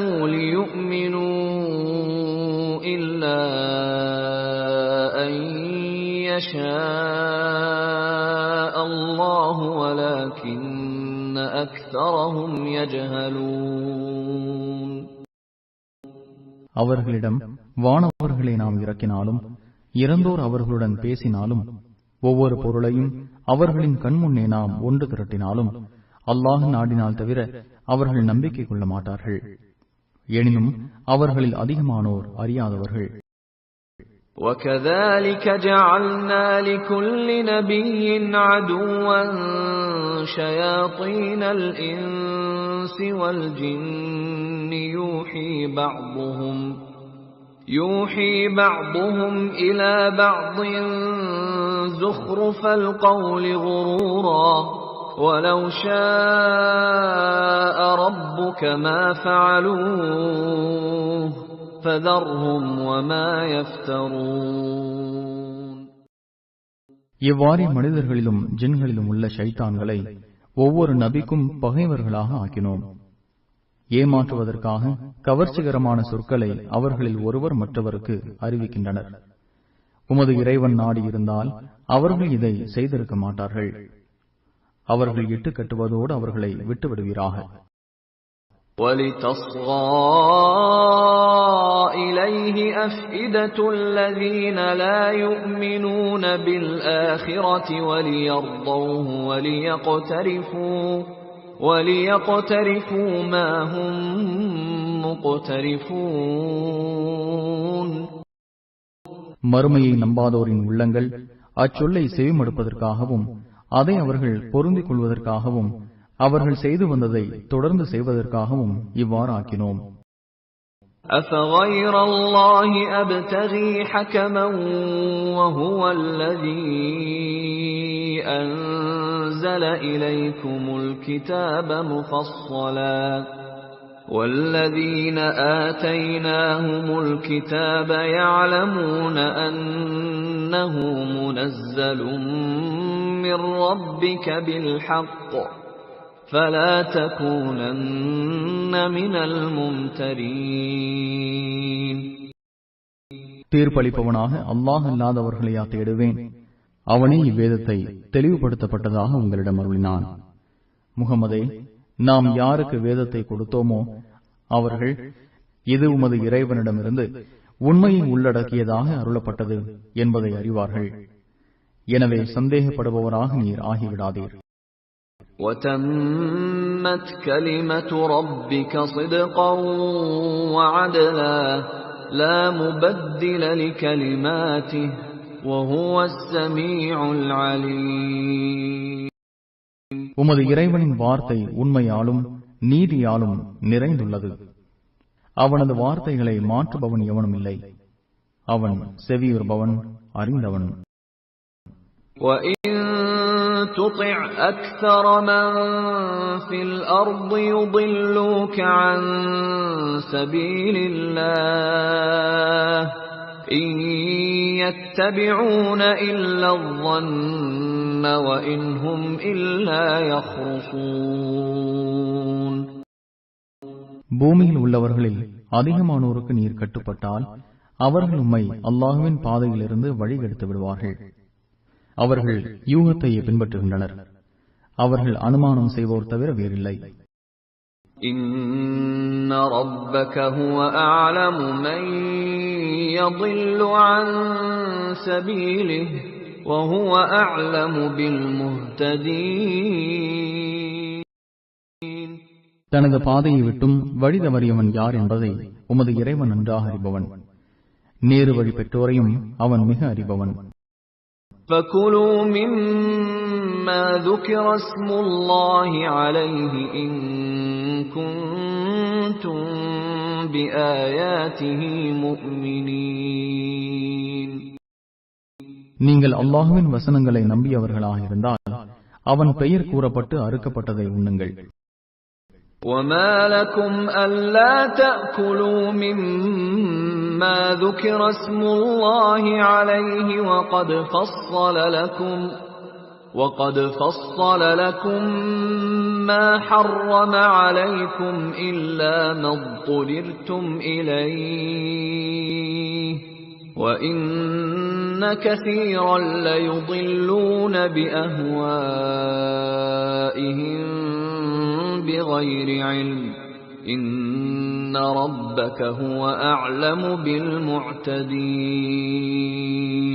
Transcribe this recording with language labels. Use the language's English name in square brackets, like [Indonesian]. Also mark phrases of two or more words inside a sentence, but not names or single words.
[Arabic] لِيُؤْمِنُوا إِلَّا أَن يشاء الله ولكن أكثرهم يجهلون. [Tamil] அவர்களிடம் வானவர்களை நாம் இறக்கினாலும் இறந்தோர் அவர்களுடன் பேசினாலும் ஒவ்வொரு பொருளையும் அவர்களின் கண்முன்னே நாம் ஒன்று திரட்டினாலும் அல்லாஹ் நாடினால் தவிர அவர்கள் நம்பிக்கை கொள்ள மாட்டார்கள். எனினும் அவர்களில் அதிகமானோர் அறியாதவர்கள். [Arabic] وَكَذَلِكَ جَعَلْنَا لِكُلِّ نَبِيٍّ عَدُوًّا شَيَاطِينَ الْإِنسِ وَالْجِنِّ يُوحِي بَعْضُهُمْ إِلَى بَعْضٍ زُخْرُفَ الْقَوْلِ غُرُورًا وَلَوْ شَاءَ رَبُّكَ مَا فَعَلُوهُ فَذَرْهُمْ وَمَا يَفْتَرُونَ. [Tamil] இவ்வாறே மனிதர்களிலும் ஜின்களிலும் உள்ள ஷைத்தான்களை ஒவ்வொரு நபிக்கும் பகைவர்களாக ஆக்கினோம். ஏமாற்றுவதற்காக கவர்ச்சிகரமான சொற்களை அவர்களில் ஒருவர் மற்றவருக்கு அறிவிக்கின்றனர். உமது இறைவன் நாடி இருந்தால் அவர்கள் இதை செய்திருக்க மாட்டார்கள். அவர்கள் இட்டு கட்டுவதோடு அவர்களை விட்டுவிடுவீராக. [Arabic] وَلِتَصْغَى إِلَيْهِ أَفْئِدَةُ الَّذِينَ لَا يُؤْمِنُونَ بِالْآخِرَةِ وَلِيَرْضَوْهُ وَلِيَقْتَرِفُوا مَا هُمْ مُقْتَرِفُونَ. [Tamil] மறுமையை நம்பாதோரின் உள்ளங்கள் அச்சொல்லை செவிமடுப்பதற்காகவும் அதை அவர்கள் பொருந்திக் கொள்வதற்காகவும் அவர்கள் செய்து வந்ததை தொடர்ந்து செய்வதற்காகவும் இவ்வாறு ஆக்கினோம். [Arabic] أَفَغَيْرَ اللَّهِ أَبْتَغِي حَكَمًا وَهُوَ الَّذِي أَنزَلَ إِلَيْكُمُ الْكِتَابَ مُفَصَّلًا وَالَّذِينَ آتَيْنَاهُمُ الْكِتَابَ يَعْلَمُونَ أَنَّهُ مُنَزَّلٌ مِّن رَّبِّكَ بِالْحَقِّ فَلَا تَكُونَنَّ مِنَ الْمُمْتَرِينَ. [Tamil] தீர்ப்பளிப்பவனாக அல்லாஹ் அல்லாதவர்களையா தேடுவேன். அவனே இவ்வேதத்தை தெளிவுபடுத்தப்பட்டதாக உங்களிடம் அருளினான். முகமதே, நாம் யாருக்கு வேதத்தை கொடுத்தோமோ அவர்கள் இது உமது இறைவனிடமிருந்து உண்மையை உள்ளடக்கியதாக அருளப்பட்டது என்பதை அறிவார்கள். எனவே சந்தேகப்படுபவராக நீர் ஆகிவிடாதீர். [Arabic] وَتَمَّتْ كَلِمَةُ رَبِّكَ صِدْقًا وَعَدْلًا لَا مُبَدِّلَ لِكَلِمَاتِهِ وَهُوَ السَّمِيعُ الْعَلِيمُ. [Tamil] உமது இறைவனின் வார்த்தை உண்மையாலும் நீதியாலும் நிறைந்துள்ளது. அவனது வார்த்தைகளை மாற்றுபவன் எவனும் இல்லை. அவன் செவியுறுபவன், அறிந்தவன். [Arabic] وَإِن تُطِعْ أَكْثَرَ مَن فِي الْأَرْضِ يُضِلُّوكَ عَن سَبِيلِ اللَّهِ إِن يَتَّبِعُونَ إِلَّا الظَّنَّ وَإِنْ هُمْ إِلَّا يَخْرُصُونَ. [Tamil] பூமியில் உள்ளவர்களில் அதிகமானோருக்கு நீர் கட்டுப்பட்டால் அவர்கள் உம்மை அல்லாஹ்வின் பாதையிலிருந்து வழிகெடுத்து விடுவார்கள். அவர்கள் யூகத்தையே பின்பற்றுகின்றனர். அவர்கள் அனுமானம் செய்வோர் தவிர வேறில்லை. [Arabic] إِنَّ رَبَّكَ هُوَ أَعْلَمُ مَن يَضِلُّ عَن سَبِيلِهِ وَهُوَ أَعْلَمُ بِالْمُهْتَدِينَ. [Tamil] தனது பாதையை விட்டும் வழி தவறியவன் யார் என்பதை உமது இறைவன் நன்றாக அறிபவன். நேரு வழி பெற்றோரையும் அவன் மிக அறிபவன். [Arabic] فَكُلُوا مِمَّا ذُكِرَ اسْمُ اللَّهِ عَلَيْهِ إِن كُنتُم بِآيَاتِهِ مُؤْمِنِينَ. [Tamil] நீங்கள் அல்லாஹ்வின் வசனங்களை நம்பியவர்களாக இருந்தால் அவன் பெயர் கூறப்பட்டு அறுக்கப்பட்டதை உண்ணுங்கள். [Arabic] وَمَا لَكُمْ أَلَّا تَأْكُلُوا مِمَّا ذُكِرَ اسْمُ اللَّهِ عَلَيْهِ وَقَدْ فَصَّلَ لَكُم مَّا حَرَّمَ عَلَيْكُمْ إِلَّا مَا اضْطُرِرْتُمْ إِلَيْهِ وَإِنَّ كَثِيرًا لَيُضِلُّونَ بِأَهْوَائِهِمْ بِغَيْرِ عِلْمٍ إِنَّ رَبَّكَ هُوَ أَعْلَمُ بِالْمُعْتَدِينَ.